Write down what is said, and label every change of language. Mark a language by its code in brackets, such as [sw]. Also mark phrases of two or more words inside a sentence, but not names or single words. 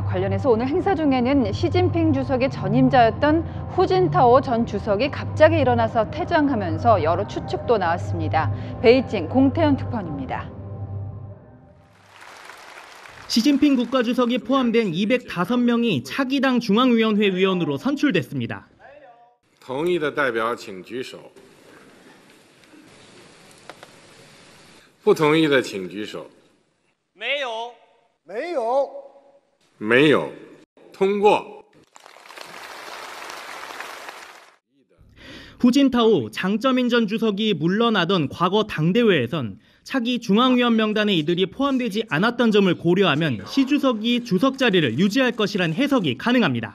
[ko] 관련해서 오늘 행사 중에는 시진핑 주석의 전임자였던 후진타오 전 주석이 갑자기 일어나서 퇴장하면서 여러 추측도 나왔습니다. 베이징 공태현 특파원입니다. 시진핑 국가주석이 포함된 205명이 차기당 중앙위원회 위원으로 선출됐습니다. [zh] 同意的代表请举手。不同意的请举手。没有。没有。没有。通过。 [ko] 후진타오, 장쩌민 전 주석이 물러나던 과거 당대회에선 차기 중앙위원 명단에 이들이 포함되지 않았던 점을 고려하면 시 주석이 주석 자리를 유지할 것이란 해석이 가능합니다.